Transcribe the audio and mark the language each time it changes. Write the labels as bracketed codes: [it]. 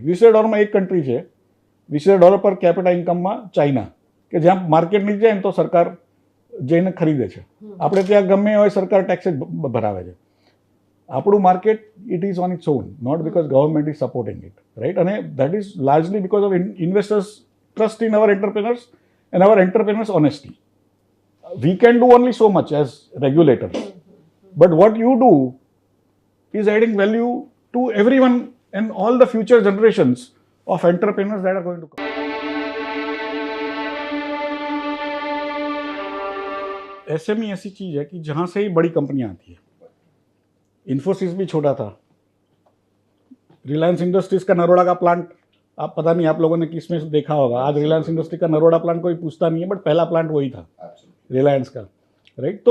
[gu] $20,000 એક કન્ટ્રી છે, $20,000 પર કેપિટલ ઇન્કમમાં ચાઇના, કે જ્યાં માર્કેટ નીચે જાય ને તો સરકાર જઈને ખરીદે છે. આપણે ત્યાં ગમે હોય સરકાર ટેક્સ ભરાવે છે. આપણું market [en] it is on it's on, not because government is supporting it, [gu] right? [en] અને that is largely because of investors trust in our entrepreneurs and our entrepreneurs honesty. We can do only so much as regulators, but what you do is adding value to everyone and all the future generations of entrepreneurs that are going to come. [hi] SME ऐसी चीज है कि जहां से ही बड़ी कंपनियां आती है. इन्फोसिस भी छोटा था, रिलायंस इंडस्ट्रीज का नरोड़ा का प्लांट, आप पता नहीं आप लोगों ने किसमें देखा होगा, आज रिलायंस इंडस्ट्री का नरोड़ा प्लांट कोई पूछता नहीं है, बट पहला प्लांट वही था रिलायंस का, राइट?